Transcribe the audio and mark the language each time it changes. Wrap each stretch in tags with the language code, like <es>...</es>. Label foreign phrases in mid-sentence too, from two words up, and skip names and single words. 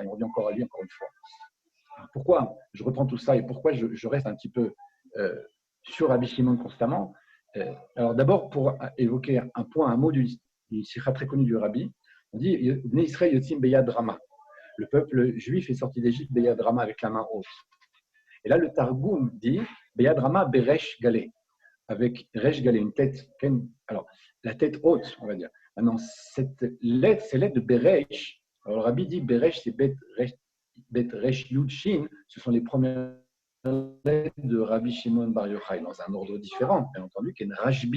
<fr>On revient encore à lui, encore une fois. Alors, pourquoi je reprends tout ça et pourquoi je reste un petit peu sur Rabbi Shimon constamment? Alors, d'abord, pour évoquer un point, un mot d'une sikha très connue du Rabbi, on dit</fr> <he>בני ישראל יוצאים ביד רמה.</he> <fr>Le peuple juif est sorti d'Égypte</fr> <he>ביד רמה,</he> <fr>avec la main haute. Et là, le Targum dit</fr> <he>ביד רמה</he> <arc>בריש גלי,</arc> <fr>avec</fr> <arc>ריש גלי,</arc> <fr>une tête, alors la tête haute, on va dire. Maintenant, cette lettre, c'est lettre de Beresh. Alors, le Rabbi dit Beresh, c'est</fr> <he>בית ריש יוד שין.</he> <fr>Ce sont les premières lettres de Rabbi Shimon Bar Yochai, dans un ordre différent, bien entendu, qu'est Rashbi.</fr>